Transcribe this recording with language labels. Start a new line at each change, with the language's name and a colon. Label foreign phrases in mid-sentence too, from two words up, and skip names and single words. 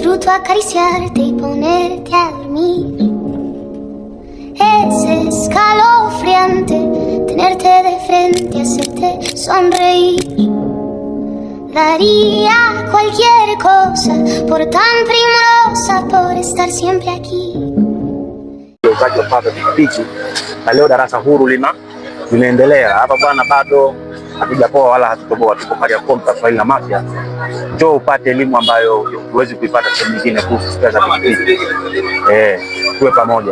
Spanish: acariciarte y ponerte a dormir. Es escalofriante tenerte de frente, hacerte sonreír. Daría cualquier cosa por tan primorosa, por estar siempre aquí.
Swahili: Uzaji wa kupata pikipiki na leo darasa huru linaendelea hapa bwana, bado hatujapoa wala hatutoboa, tuko Kariakoo Swahili na Mafia. Njoo upate elimu ambayo huwezi kuipata sehemu nyingine kuhusu spare za pikipiki. Tuwe pamoja.